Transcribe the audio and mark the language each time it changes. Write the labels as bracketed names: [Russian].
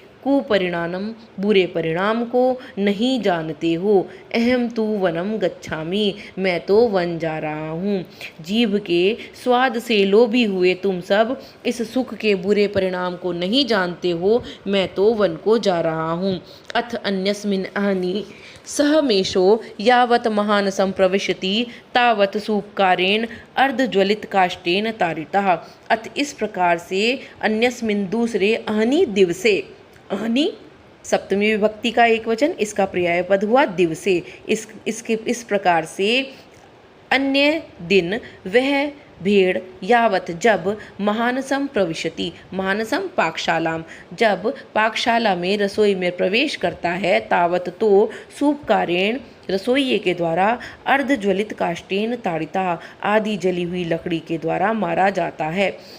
[Hindi] कुपरिणाम बुरे परिणाम को नहीं जानते हो। [Sanskrit] अहम तु वनम गच्छामि, [Hindi] मैं तो वन जा रहा हूँ। जीभ के स्वाद से लोभी हुए तुम सब इस सुख के बुरे परिणाम को नहीं जानते हो, मैं तो वन को जा रहा हूँ। [Sanskrit] अथ अन्यस्मिन् अहनि सहमेशो यावत् महानसं प्रविशति तावत् सूपकारेण अर्धज्वलित काष्ठेन तारितः। अथ [Hindi] इस प्रकार से [Sanskrit] अन्यस्मिन् [Hindi] दूसरे [Sanskrit] अहनि दिवसे, [Hindi] अहनि सप्तमी विभक्ति का एक वचन, इसका पर्याय पद हुआ [Sanskrit] दिवसे। [Hindi] इस प्रकार से अन्य दिन वह भेड़ [Sanskrit] यावत [Hindi] जब [Sanskrit] महानसम प्रविशति, महानसम पाकशालाम, [Hindi] जब पाकशाला में रसोई में प्रवेश करता है, [Sanskrit] तावत [Hindi] तो [Sanskrit] सूपकारेण [Hindi] रसोइये के द्वारा [Sanskrit] अर्धज्वलित काष्ठेन ताड़िता [Hindi] आदि जली हुई लकड़ी के द्वारा मारा जाता है।